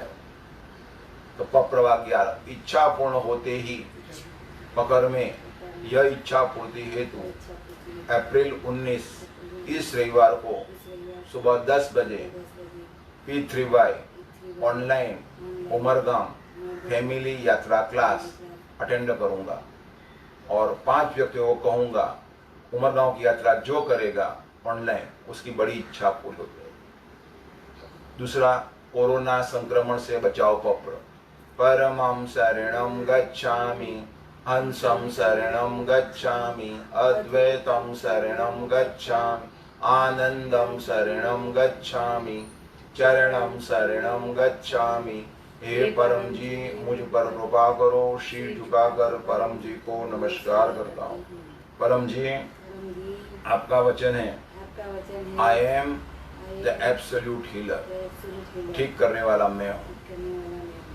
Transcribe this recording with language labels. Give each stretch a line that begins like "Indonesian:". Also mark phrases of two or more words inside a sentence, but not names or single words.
Hindi: तो पप्रवा 11, इच्छा पूर्ण होते ही पकड़ में यह इच्छा पूर्ति हेतु अप्रैल 19 इस रविवार को सुबह 10 बजे P3Y ऑनलाइन उमरगाम फैमिली यात्रा क्लास अटेंड करूंगा और 5 व्यक्तियों को कहूंगा उमरगांव की यात्रा जो करेगा ऑनलाइन उसकी बड़ी इच्छा पूरी हो जाएगी। दूसरा, कोरोना संक्रमण से बचाव पप्र,
Sanskrit: परमं शरणं गच्छामि, हंसं शरणं गच्छामि, अद्वैतं शरणं गच्छामि, आनंदं शरणं गच्छामि, चरणं शरणं गच्छामि।
Hindi: हे परम जी, मुझ पर कृपा करो। शीश झुकाकर परम जी को नमस्कार करता हूँ। परम जी, आपका वचन है, आपका वचन है,
English: I am the absolute healer,
Hindi: ठीक करने वाला मैं हूँ। करने वाला मैं हूँ।